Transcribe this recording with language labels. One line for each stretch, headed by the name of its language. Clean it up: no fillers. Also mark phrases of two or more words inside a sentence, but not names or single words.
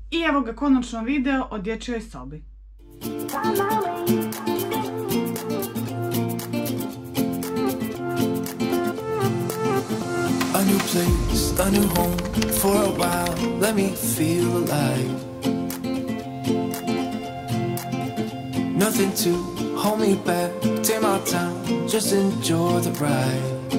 Croatian: I evo ga konačno video o dječjoj sobi.
English: A new place, a new home, for a while, let me feel alive. Nothing to hold me back, take my time, just enjoy the ride.